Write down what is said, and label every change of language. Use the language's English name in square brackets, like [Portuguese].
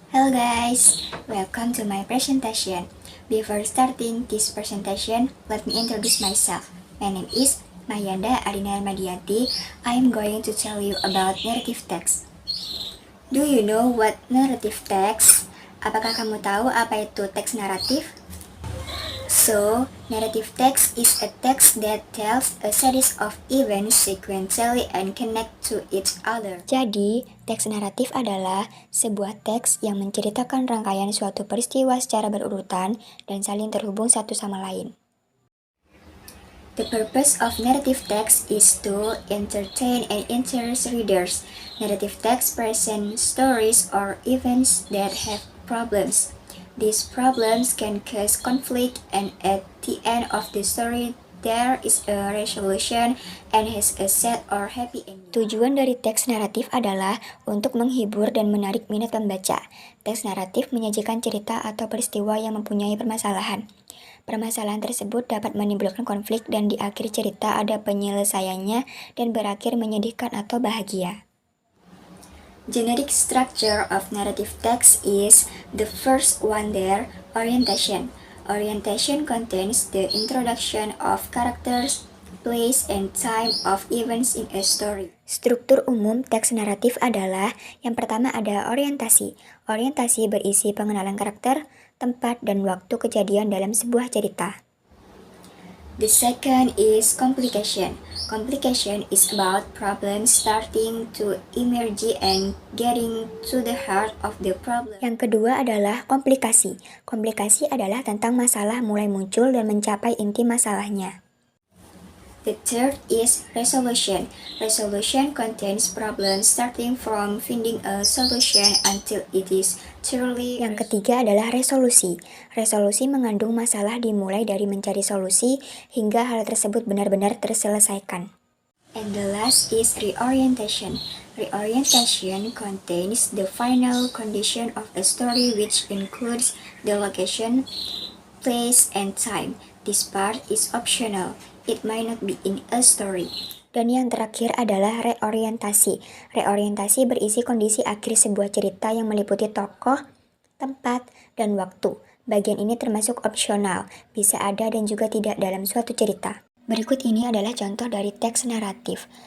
[English] guys, welcome to my presentation. Before starting this presentation, let me introduce myself. My name is Mahyanda Adina Madianti. I am going to tell you about narrative text. Do you know what narrative text? [Indonesian] Apakah kamu tahu apa itu teks naratif? [English] So, narrative text is a text that tells a series of events sequentially and connect to each other. [Indonesian] Jadi, teks naratif adalah sebuah teks yang menceritakan rangkaian suatu peristiwa secara berurutan dan saling terhubung satu sama lain. [English] The purpose of narrative text is to entertain and interest readers. Narrative text present stories or events that have problems. These problems can cause conflict, and at the end of the story, there is a resolution and has a sad or happy ending. [Indonesian] Tujuan dari teks naratif adalah untuk menghibur dan menarik minat pembaca. Teks naratif menyajikan cerita atau peristiwa yang mempunyai permasalahan. Permasalahan tersebut dapat menimbulkan konflik dan di akhir cerita ada penyelesaiannya dan berakhir menyedihkan atau bahagia. [English] Generic structure of narrative text is the first one there, orientation. Orientation contains the introduction of characters, place, and time of events in a story. [Indonesian] Struktur umum teks naratif adalah yang pertama ada orientasi. Orientasi berisi pengenalan karakter, tempat, dan waktu kejadian dalam sebuah cerita. [English] The second is complication. Complication is about problems starting to emerge and getting to the heart of the problem. [Indonesian] Yang kedua adalah komplikasi. Komplikasi adalah tentang masalah mulai muncul dan mencapai inti masalahnya. [English] The third is resolution. Resolution contains problems starting from finding a solution until it is truly. [Indonesian] Yang ketiga adalah resolusi. Resolusi mengandung masalah dimulai dari mencari solusi hingga hal tersebut benar-benar terselesaikan. [English] And the last is reorientation. Reorientation contains the final condition of a story which includes the location, place, and time. This part is optional. It might not be in a story. [Indonesian] Dan yang terakhir adalah reorientasi. Reorientasi berisi kondisi akhir sebuah cerita yang meliputi tokoh, tempat, dan waktu. Bagian ini termasuk opsional, bisa ada dan juga tidak dalam suatu cerita. Berikut ini adalah contoh dari teks naratif.